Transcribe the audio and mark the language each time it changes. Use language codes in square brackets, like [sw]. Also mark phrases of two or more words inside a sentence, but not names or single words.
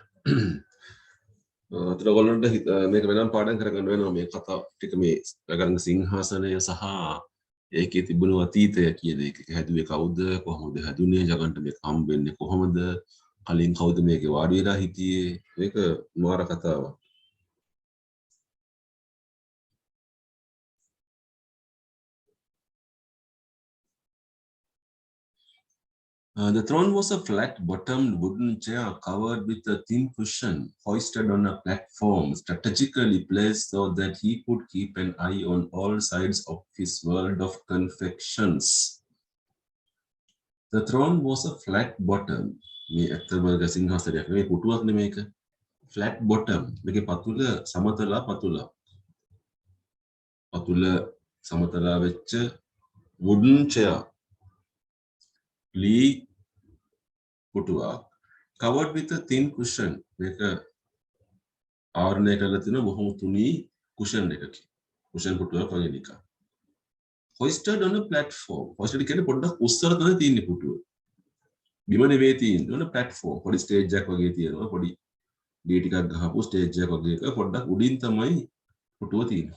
[si] අතට ඔයගොල්ලන්ට මේක වෙනම පාඩම් කරගන්න වෙනවා මේ කතා ටික මේ රගංග සිංහාසනය සහ ඒකේ තිබුණු අතීතය කියන එක හැදුවේ කවුද කොහොමද හැදුනේ ජගන්ට මේක හම්බ වෙන්නේ කොහොමද කලින් කවුද මේකේ වාඩි වෙලා හිටියේ මේක මාර කතාවක්. [en] The throne was a flat-bottomed wooden chair covered with a thin cushion, hoisted on a platform, strategically placed so that he could keep an eye on all sides of his world of confections. The throne was a flat-bottomed. [si] මේ ඇත්තම සිංහාසනයක් නෙමෙයි පුටුවක් නෙමෙයි මේක. [en] Flat bottom. [si] මේකේ පතුල සමතලා පතුල. පතුල සමතලා වෙච්ච [en] wooden chair. [si] ලී පුටුවක් [en] covered with a thin cushion. [si] මේක ආවරණය කරලා තියෙන බොහොම තුනී cushion එකකින්. cushion පුටුවක් වගේ නිකන්. [en] Hoisted on a platform. [si] Hoisted කියන්නේ පොඩ්ඩක් උස්සලා තමයි තියෙන්නේ පුටුව. බිම නෙවෙයි තියෙන්නේ. [en] on a platform. [si] පොඩි stage එකක් වගේ තියෙනවා. පොඩි ඩී ටිකක් ගහපු stage එකක් වගේ එක පොඩ්ඩක් උඩින් තමයි පුටුව තියෙන්නේ.